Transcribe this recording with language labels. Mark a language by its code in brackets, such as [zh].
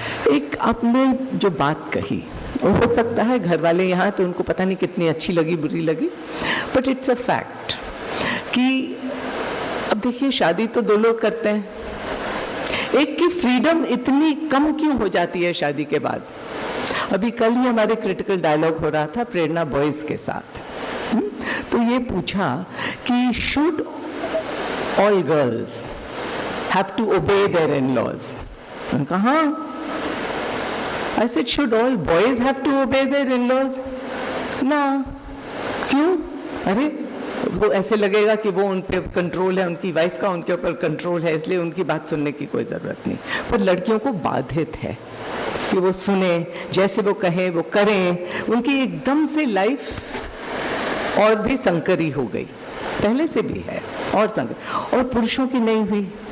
[hi] एक आपने जो बात कही, हो सकता है घर वाले यहाँ तो उनको पता नहीं कितनी अच्छी लगी, बुरी लगी, [en] but it's a fact [hi] कि अब देखिए, शादी तो दो लोग करते हैं, एक की फ्रीडम इतनी कम क्यों हो जाती है शादी के बाद? अभी कल ही हमारे क्रिटिकल डायलॉग हो रहा था प्रेरणा बॉयज के साथ, तो ये पूछा कि [en] Should all girls have to obey their in laws? [hi] उन्होंने कहा हाँ। [en] I said, should all boys have to obey their in-laws? [hi] ना, क्यों? अरे वो ऐसे लगेगा कि वो उन पे कंट्रोल है, उनकी वाइफ का उनके ऊपर कंट्रोल है, इसलिए उनकी बात सुनने की कोई ज़रूरत नहीं। पर लड़कियों को बाधित है कि वो सुने, जैसे वो कहें वो करें। उनकी एकदम से लाइफ और भी संकरी हो गई, पहले से भी है और संकर, और पुरुषों की नहीं हुई।